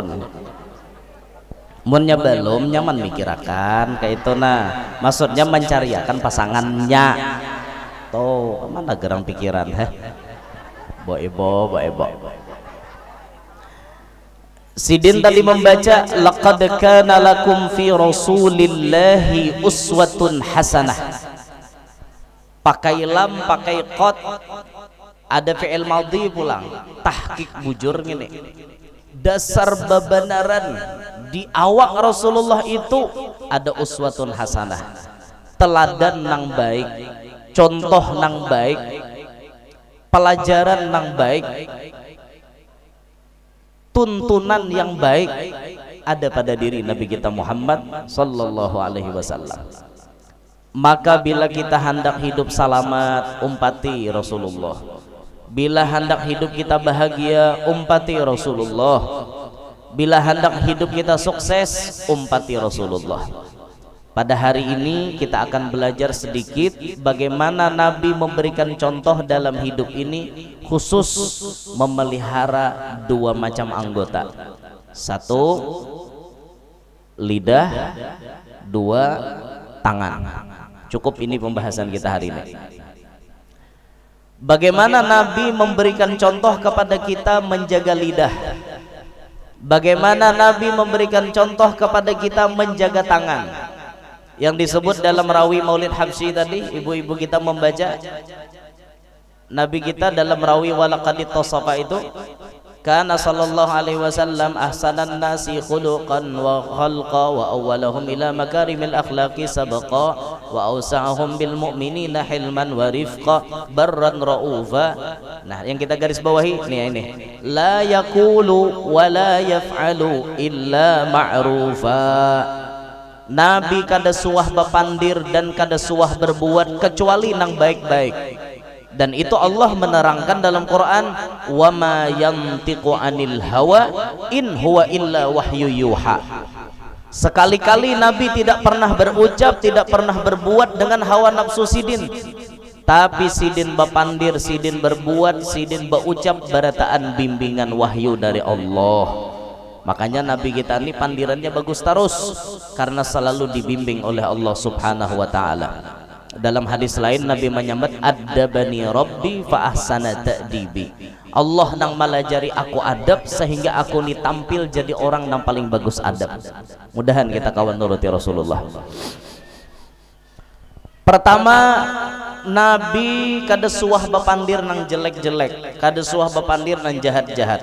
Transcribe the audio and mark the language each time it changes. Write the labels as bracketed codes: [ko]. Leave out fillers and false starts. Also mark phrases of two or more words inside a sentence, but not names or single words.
[bjn] Munnya belum nyaman mikirakan kayak itu nah. Maksudnya mencariakan pasangannya. Tuh, mana gerang pikiran Bo ebo. Sidin tadi membaca [ar] لقد كان لكم في رسول الله أسوة حسنة. [bjn] Pakai lam, pakai qad, ada [ar] فعل ماضي [bjn] pulang, tahqiq bujur gini. Dasar bebenaran di awak Rasulullah itu ada [ar] أسوة حسنة, [bjn] teladan nang baik, contoh nang baik, pelajaran nang baik, tuntunan yang baik ada pada diri Nabi kita Muhammad [ar] صلى الله عليه وسلم. [bjn] Maka bila kita hendak hidup selamat, umpati Rasulullah. Bila hendak hidup kita bahagia, umpati Rasulullah. Bila hendak hidup kita sukses, umpati Rasulullah. [id] Pada hari ini kita akan belajar sedikit bagaimana Nabi memberikan contoh dalam hidup ini, khusus memelihara dua macam anggota. Satu, lidah. Dua, tangan. Cukup ini pembahasan kita hari ini. Bagaimana Nabi memberikan contoh kepada kita menjaga lidah. Bagaimana Nabi memberikan contoh kepada kita menjaga tangan. Yang disebut dalam rawi Maulid Habsyi tadi, ibu-ibu kita membaca, Nabi kita dalam rawi [ar] ولقد اتصف [id] itu, [ar] كان صلى الله عليه وسلم أحسن الناس خلقا وخلقا وأولهم إلى مكارم الأخلاق سبقا وأوسعهم بالمؤمنين حلما ورفقا برا رؤوفا. [id] Nah, yang kita garis bawahi ini [ar] لا يقول ولا يفعل إلا معروفا. [bjn] Nabi kada suah bapandir dan kada suah berbuat kecuali nang baik-baik. [id] Dan itu Allah menerangkan dalam Quran, [ar] وما ينطق عن الهوى إن هو إلا وحي يوحى. [bjn] Sekali-kali Nabi tidak pernah berucap, tidak pernah berbuat dengan hawa nafsu sidin, tapi sidin bapandir, sidin berbuat, sidin berucap berataan bimbingan wahyu dari Allah. Makanya Nabi kita ini pandirannya bagus terus, karena selalu dibimbing oleh Allah [ar] سبحانه وتعالى. [id] Dalam hadis lain Nabi menyambut, [ar] أدبني ربي فأحسن تأديبي. [bjn] Allah nang malajari aku adab sehingga aku ni tampil jadi orang nang paling bagus adab. Mudahan kita kawan nuruti Rasulullah. Pertama, Nabi kada suah bapandir nang jelek-jelek, kada suah bapandir nang jahat-jahat.